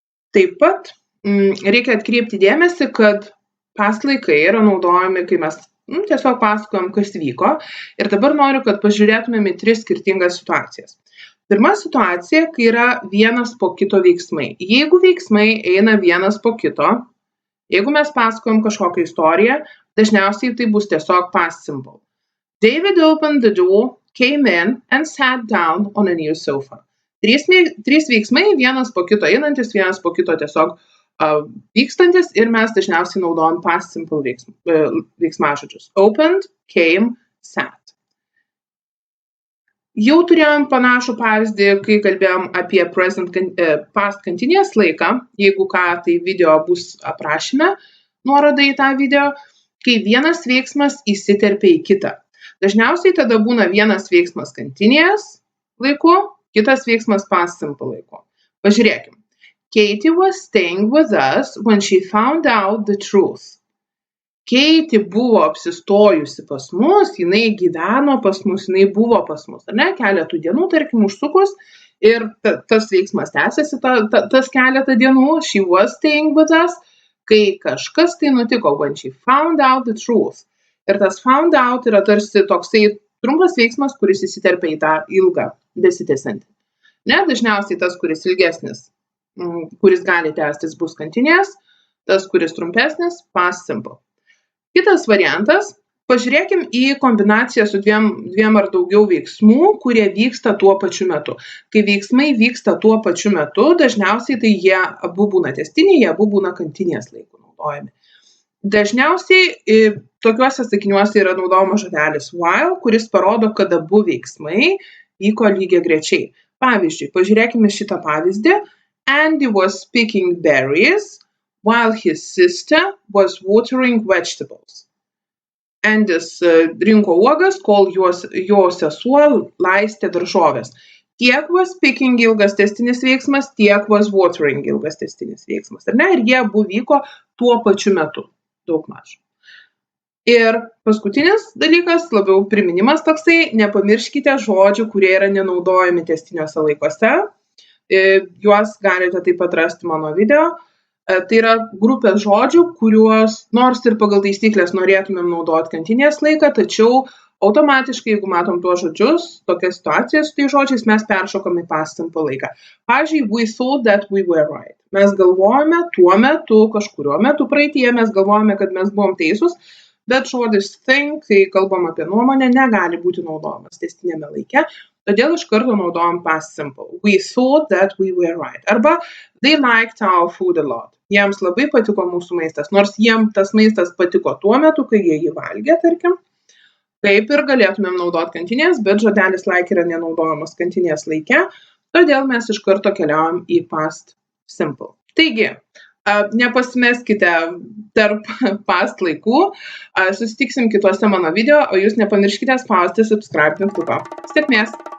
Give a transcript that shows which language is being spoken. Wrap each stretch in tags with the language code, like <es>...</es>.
<lt>Taip pat reikia atkreipti dėmesį, kad past laikai yra naudojami, kai mes tiesiog pasakojam, kas vyko. Ir dabar noriu, kad pažiūrėtumėm į 3 skirtingas situacijas. Pirma situacija, kai yra vienas po kito veiksmai. Jeigu veiksmai eina vienas po kito, jeigu mes pasakojam kažkokią istoriją, dažniausiai tai bus tiesiog past simple.</lt> <en>David opened the door, came in and sat down on a new sofa.</en> <lt>3 veiksmai, vienas po kito einantis, vienas po kito tiesiog vykstantis ir mes dažniausiai naudojam past simple veiksmažodžius.</lt> <en>Opened, came, sat.</en> <lt>Jau turėjom panašų pavyzdį, kai kalbėjom apie past continuous laiką, jeigu ką, tai video bus aprašyme, nuoroda į tą video, kai vienas veiksmas įsiterpia į kitą. Dažniausiai tada būna vienas veiksmas continuous laiku, kitas veiksmas past simple laiku. Pažiūrėkim.</lt> <en>Katie was staying with us when she found out the truth.</en> <lt>Katie buvo apsistojusi pas mus, jinai gyveno pas mus, jinai buvo pas mus, ar ne, keletų dienų, tarkim, užsukus, ir tas veiksmas tęsiasi tas keletą dienų,</lt> <en>she was staying with us,</en> <lt>kai kažkas tai nutiko,</lt> <en>when she found out the truth.</en> <lt>Ir tas found out yra tarsi toksai trumpas veiksmas, kuris įsiterpia į tą ilgą, besitęsiantį. Ne, dažniausiai tas, kuris ilgesnis, kuris gali tęstis, bus continuous, tas, kuris trumpesnis, past simple. Kitas variantas, Pažiūrėkim į kombinaciją su dviem ar daugiau veiksmų, kurie vyksta tuo pačiu metu. Kai veiksmai vyksta tuo pačiu metu, dažniausiai tai jie abu būna tęstiniai, jie abu būna kantinės laiku naudojami. Dažniausiai tokiuose sakiniuose yra naudojamas žodelis while, kuris parodo, kad abu veiksmai vyko lygiagrečiai. Pavyzdžiui, pažiūrėkime šitą pavyzdį.</lt> <en>Andy was picking berries while his sister was watering vegetables.</en> <lt>Andys rinko uogas, kol jo sesuo laistė daržoves. Tiek</lt> <en>was picking</en> <lt>ilgas tęstinis veiksmas, tiek</lt> <en>was watering</en> <lt>ilgas tęstinis veiksmas. Ar ne? Ir jie abu vyko tuo pačiu metu, daugmaž. Ir paskutinis dalykas, labiau priminimas toksai, nepamirškite žodžių, kurie yra nenaudojami tęstiniuose laikuose. Juos galite taip pat rasti mano video. Tai yra grupės žodžių, kuriuos nors ir pagal taisyklės norėtumėm naudoti kantinės laiką, tačiau automatiškai, jeigu matom tuos žodžius, tokia situacija su tai žodžiais, mes peršokam į past simple laiką. Pavyzdžiui,</lt> <en>we thought that we were right.</en> <lt>Mes galvojame tuo metu, kažkuriuo metu praeityje, mes galvojame, kad mes buvom teisūs, bet žodis think, kai kalbam apie nuomonę, negali būti naudojamas tęstiniame laike. Todėl iš karto naudojam past simple.</lt> <en>We thought that we were right.</en> <lt>Arba</lt> <en>they liked our food a lot.</en> <lt>Jiems labai patiko mūsų maistas, nors jiems tas maistas patiko tuo metu, kai jie jį valgė, tarkim. Taip ir galėtumėm naudoti kantinės, bet žodelis like yra nenaudojamas kantinės laike, todėl mes iš karto keliaujam į past simple. Taigi, nepasimeskite tarp past laikų, susitiksim kituose mano video, o jūs nepamirškite spausti subscribe mygtuko. Sėkmės!</lt>